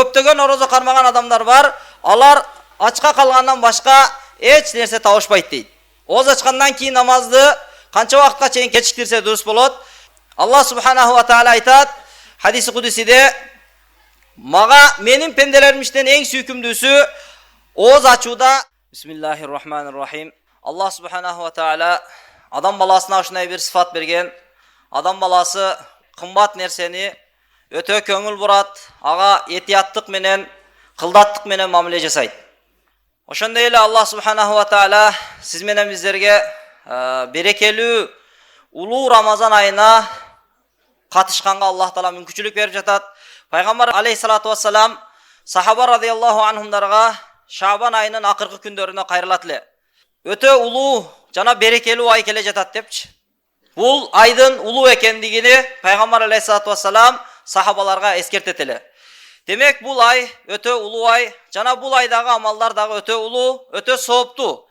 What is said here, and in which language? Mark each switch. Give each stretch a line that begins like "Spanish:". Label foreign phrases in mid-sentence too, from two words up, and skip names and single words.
Kyrgyz: көптөгөн орозо кармаган адамдар бар. Алар ачка калгандан башка эч нерсе табышпайт дейт. Оз ачкандан кийин намазды канча вакытка чейин кечиктирсе дурус болот? Аллах
Arabic: سبحانه وتعالى
Kyrgyz: айтат хадиси кудусиде: "Мага менин пенделерим иштен эң сүйкүмдүүсү оз ачууда."
Arabic: بسم الله الرحمن الرحيم.
Kyrgyz: Аллах
Arabic: سبحانه وتعالى
Kyrgyz: адам баласына ушундай бир сифат берген. Адам баласы кымбат нерсени өтө көңүл бурат, ага этияттык менен, кылдаттык менен мамиле жасайт. Ошондой эле Аллах
Arabic: سبحانه وتعالى
Kyrgyz: сиз менен биздерге берекелүү улуу Рамазан айына катышканга Аллах таала мүмкүнчүлүк берип жатат. Пайгамбар
Arabic: عليه الصلاة والسلام
Kyrgyz: сахаба
Arabic: رضي الله عنهم
Kyrgyz: Шабан айынын акыркы күндөрүнө кайрылат эле. Өтө улуу жана берекелүү ай келе жатат депчи. Бул айдын улуу экендигини Пайгамбар
Arabic: عليه الصلاة والسلام
Kyrgyz: сахабаларга эскертет эле. Демек бул ай өтө улуу ай, жана бул айдагы амалдар дагы өтө улуу, өтө сооптуу.